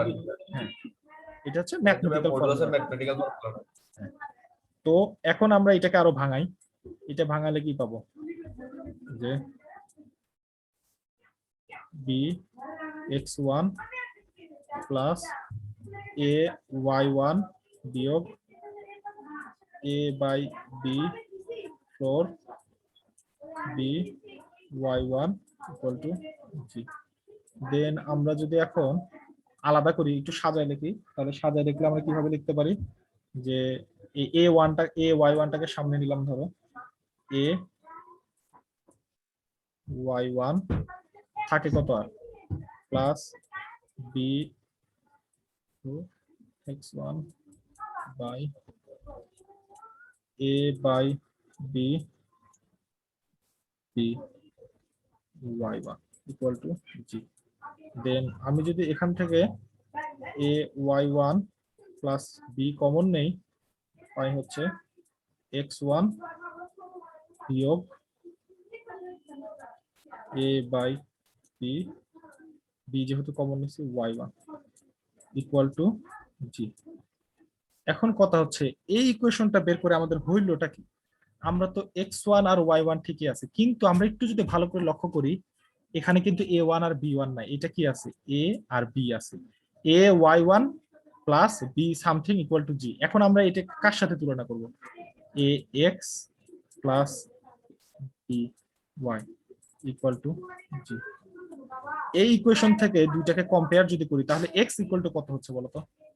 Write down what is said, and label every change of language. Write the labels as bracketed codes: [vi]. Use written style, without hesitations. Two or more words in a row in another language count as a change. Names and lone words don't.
[bn] হ্যাঁ, এটা হচ্ছে [en] mathematical formula. mathematical formula [bn] তো এখন আমরা এটাকে আরো ভাঙাই। এটা ভাঙালে কি পাবো? যে [en] b x1 plus a y1 [bn] বিয়োগ a বাই b ফ্লোর b y1 [en] equal to [bn] g। দেন আমরা যদি এখন আলাদা করি, একটু সাজায় লিখি, তাহলে সাজায় লিখলে আমরা কিভাবে লিখতে পারি যে এই a1টা a y1টাকে সামনে নিলাম, ধরো a y1 থাকে কত আর [en] plus b x1 [bn] বাই a বাই b b y1 [en] equal to [bn] g। দেন আমি যদি এখান থেকে [en] a y1 plus b [bn] কমন নেই, পাই হচ্ছে x1 বিয়োগ a বাই b, b যেহেতু কমন নিচ্ছি y1 [en] equal to [bn] g। এখন কথা হচ্ছে এই ইকুয়েশনটা বের করে আমাদের হইলটা কি? আমরা তো x1 আর y1 ঠিকই আছে, কিন্তু আমরা একটু যদি ভালো করে লক্ষ্য করি, এখানে কিন্তু a1 আর b1 নাই, এটা কি আছে? a আর b আছে। [en] a y1 plus b something equal to g. [bn] এখন আমরা এটা কার সাথে তুলনা করব? [en] a x plus b y equal to g. [bn] এই ইকুয়েশন থেকে দুইটাকে কম্পেয়ার যদি করি, তাহলে [en] x equal to [bn] কত হচ্ছে বলো তো?